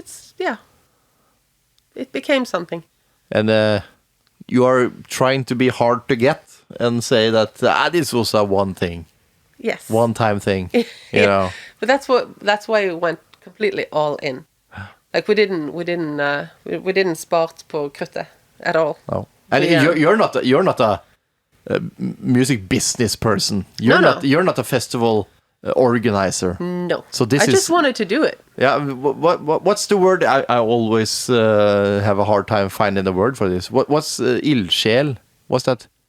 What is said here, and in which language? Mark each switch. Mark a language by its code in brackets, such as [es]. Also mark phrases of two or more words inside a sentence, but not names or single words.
[en] it became something. And you are trying to be hard to get and say that this was a one thing, Yes. one-time thing, you know. But that's why we went completely all in. Like we didn't [no] spart på kruttet [en] at all. No. And We, you're not a music business person. You're not a festival organizer. No. So this I is just wanted to do it. Yeah, what's the word? I always have a hard time finding the word for this. What's ildsjäl? What's that?